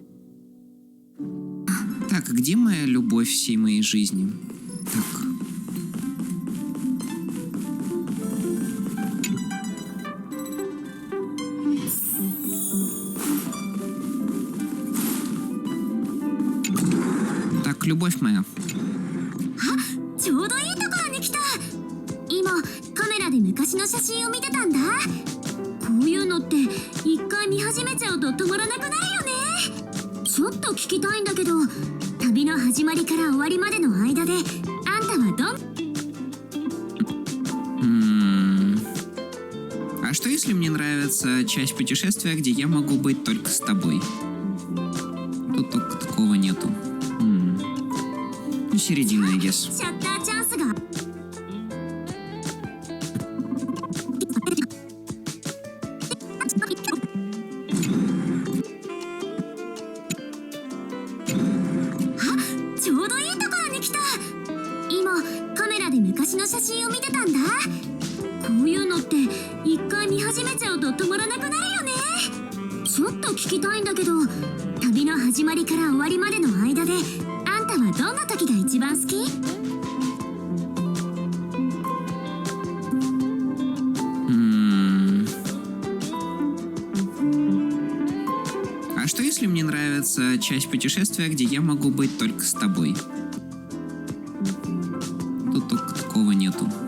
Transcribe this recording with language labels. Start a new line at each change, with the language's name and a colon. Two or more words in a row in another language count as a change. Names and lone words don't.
Russian: Так, где моя любовь всей моей жизни? Так. Так, любовь моя.
Japanese: ちょうどいいところに来た。今カメラで昔の写真を見てたんだ。こういうのって一回見始めちゃうと止まらなくなるよね。ちょっと聞きたいんだけど、旅の始まりから終わりまでの間であんたはどん
Russian: А что если мне нравится часть путешествия, где я могу быть только с тобой? Тут только такого нету. Ну, середина,
English: I guess.
Japanese: シャッターチャンスが。ちょうどいいところに来た。今カメラで昔の写真を見てたんだ。こういうのって一回見始めちゃうと止まらなくなるよね。ちょっと聞きたいんだけど、旅の始まりから終わりまでの間であんたはどんな時が一番好き？
Russian: А что если мне нравится часть путешествия, где я могу быть только с тобой? Тут только такого нету.